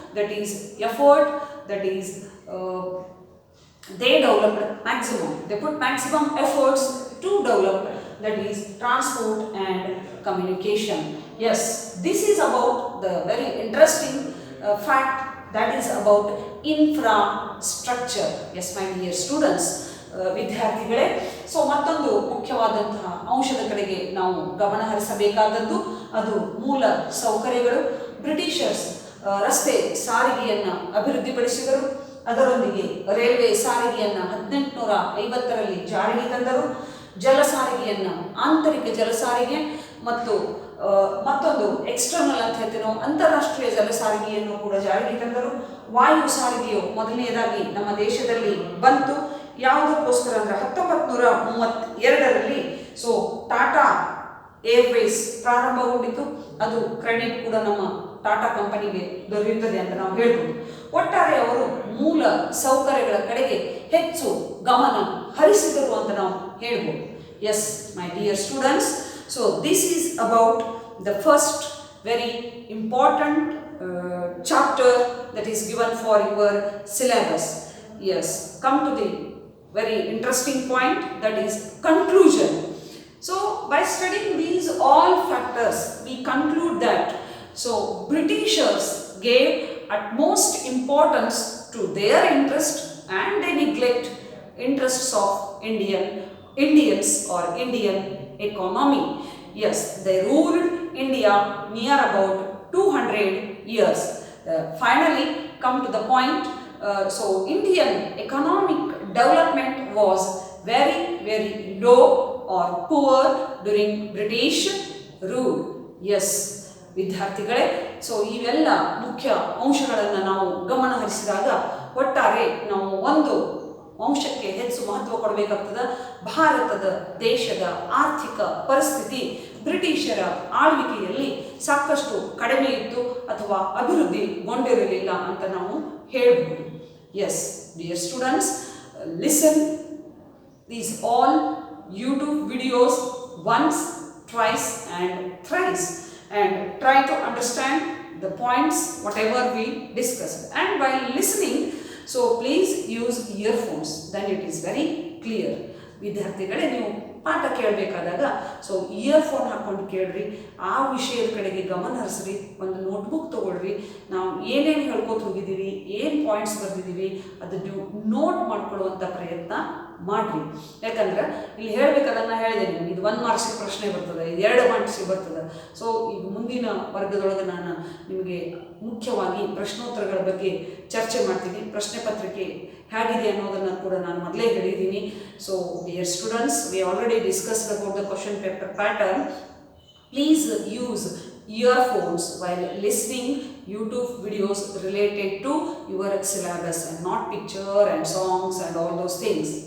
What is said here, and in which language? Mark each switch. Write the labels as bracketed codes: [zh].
[en] That is effort, that is they developed maximum, they put maximum efforts to develop, that is, transport and communication. Yes, this is about the very interesting fact, that is about infrastructure. Yes, my dear students, [kn] ವಿದ್ಯಾರ್ಥಿಗಳೇ, so ಮತ್ತೊಂದು ಮುಖ್ಯವಾದಂತಹ ಅಂಶದ ಕಡೆಗೆ ನಾವು ಗಮನ ಹರಿಸಬೇಕಾದದ್ದು ಅದು ಮೂಲ ಸೌಕರ್ಯಗಳು. ಬ್ರಿಟಿಷರ್ಸ್ ರಸ್ತೆ ಸಾರಿಗೆಯನ್ನು ಅಭಿವೃದ್ಧಿಪಡಿಸಿದರು. ಅದರೊಂದಿಗೆ ರೈಲ್ವೆ ಸಾರಿಗೆಯನ್ನು 1850ರಲ್ಲಿ ಜಾರಿಗೆ ತಂದರು. ಜಲ ಸಾರಿಗೆಯನ್ನು, ಆಂತರಿಕ ಜಲ ಸಾರಿಗೆ ಮತ್ತು ಮತ್ತೊಂದು ಎಕ್ಸ್ಟರ್ನಲ್ ಅಂತ ಹೇಳ್ತೀವಿ ನಾವು, ಅಂತಾರಾಷ್ಟ್ರೀಯ ಜಲ ಸಾರಿಗೆಯನ್ನು ಕೂಡ ಜಾರಿಗೆ ತಂದರು. ವಾಯು ಸಾರಿಗೆಯು ಮೊದಲನೆಯದಾಗಿ ನಮ್ಮ ದೇಶದಲ್ಲಿ ಬಂತು. ಯಾವುದಕ್ಕೋಸ್ಕರ ಅಂದರೆ 1932ರಲ್ಲಿ ಟಾಟಾ ಏರ್ವೇಸ್ ಪ್ರಾರಂಭಗೊಂಡಿತು. ಅದು ಕ್ರೆಡಿಟ್ ಕೂಡ ನಮ್ಮ ಟಾಟಾ ಕಂಪನಿಗೆ ದೊರೆಯುತ್ತದೆ ಅಂತ ನಾವು ಹೇಳ್ಬೋದು. ಒಟ್ಟಾರೆ ಅವರು ಮೂಲ ಸೌಕರ್ಯಗಳ ಕಡೆಗೆ ಹೆಚ್ಚು ಗಮನ ಹರಿಸಿದರು ಅಂತ ನಾವು ಹೇಳ್ಬೋದು. [en] Yes my dear students, so this is about the first very important chapter that is given for your syllabus. Yes, come to the very interesting point, that is conclusion. So by studying these all factors, we conclude that Britishers gave utmost importance to their interest and they neglect interests of Indians or Indian economy. Yes, they ruled India near about 200 years. Finally, come to the point. So Indian economic development was very low or poor during British rule. [kn] Yes, ವಿದ್ಯಾರ್ಥಿಗಳೇ, so ಇವೆಲ್ಲ ಮುಖ್ಯ ಅಂಶಗಳನ್ನು ನಾವು ಗಮನ ಹರಿಸಿದಾಗ ಒಟ್ಟಾರೆ ನಾವು ಒಂದು ಅಂಶಕ್ಕೆ ಹೆಚ್ಚು ಮಹತ್ವ ಕೊಡಬೇಕಾಗ್ತದೆ. ಭಾರತದ ದೇಶದ ಆರ್ಥಿಕ ಪರಿಸ್ಥಿತಿ ಬ್ರಿಟಿಷರ ಆಳ್ವಿಕೆಯಲ್ಲಿ ಸಾಕಷ್ಟು ಕಡಿಮೆ ಇತ್ತು ಅಥವಾ ಅಭಿವೃದ್ಧಿಗೊಂಡಿರಲಿಲ್ಲ ಅಂತ ನಾವು ಹೇಳಬಹುದು. [en] Yes dear students, listen these all YouTube videos once, twice and thrice and try to understand the points whatever we discussed. And while listening, so please use earphones, then it is very clear. [kn] ವಿದ್ಯಾರ್ಥಿಗಳೇ, ನೀವು ಪಾಠ ಕೇಳಬೇಕಾದಾಗ so earphone ಹಾಕ್ಕೊಂಡು ಕೇಳ್ರಿ, ಆ ವಿಷಯದ ಕಡೆಗೆ ಗಮನ ಹರಿಸ್ರಿ, ಒಂದು ನೋಟ್ಬುಕ್ ತೊಗೊಳ್ರಿ, ನಾವು ಏನೇನು ಹೇಳ್ಕೊತ ಹೋಗಿದ್ದೀವಿ, ಏನು ಪಾಯಿಂಟ್ಸ್ ಬರೆದಿದ್ದೀವಿ ಅದನ್ನು ನೋಟ್ ಮಾಡ್ಕೊಳ್ಳುವಂಥ ಪ್ರಯತ್ನ ಮಾಡಿರಿ. ಯಾಕಂದ್ರೆ ಇಲ್ಲಿ ಹೇಳಬೇಕಾದನ್ನ ಹೇಳಿದೆ, ನಿಮ್ಗೆ ಇದು 1 ಮಾರ್ಕ್ಸಿಗೆ ಪ್ರಶ್ನೆ ಬರ್ತದೆ, ಇದು 2 ಮಾರ್ಕ್ಸಿಗೆ ಬರ್ತದೆ. ಸೊ ಈಗ ಮುಂದಿನ ವರ್ಗದೊಳಗೆ ನಾನು ನಿಮಗೆ ಮುಖ್ಯವಾಗಿ ಪ್ರಶ್ನೋತ್ತರಗಳ ಬಗ್ಗೆ ಚರ್ಚೆ ಮಾಡ್ತೀನಿ. ಪ್ರಶ್ನೆ ಪತ್ರಿಕೆ ಹೇಗಿದೆ ಅನ್ನೋದನ್ನು ಕೂಡ ನಾನು ಮೊದಲೇ ಹೇಳಿದ್ದೀನಿ. [en] So dear students, we already discussed about the question paper pattern. Please use earphones while listening YouTube videos related to your syllabus and not picture and songs and all those things.